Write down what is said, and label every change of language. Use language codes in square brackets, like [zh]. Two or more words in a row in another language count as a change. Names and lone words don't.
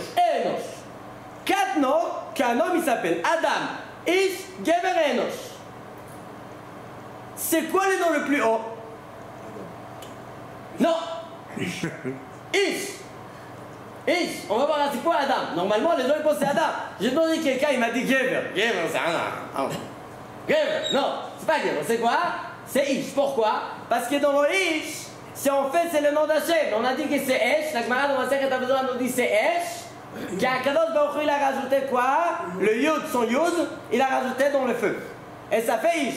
[fr] et Enosh. 4 noms qu'un homme il s'appelle Adam, Ish, Gever et Enosh. C'est quoi le nom le plus haut? Non. Ish. Ish. Ish. On va voir c'est quoi Adam. Normalement les gens ils pensent c'est Adam. J'ai demandé quelqu'un, il m'a dit Gever. Gever c'est Adam. Gever. Non, c'est pas Gever. C'est quoi? C'est Ish. Pourquoi? Parce que dans le Ish, si on fait c'est le nom d'Hachem. On a dit que c'est Esh. La Gemara dans la Masechet Avot nous dit c'est Esh. Qu' [he] הקדוש ברוך הוא [fr] il a rajouté quoi? Le Yud, son Yud, il a rajouté dans le feu. Et ça fait Ish.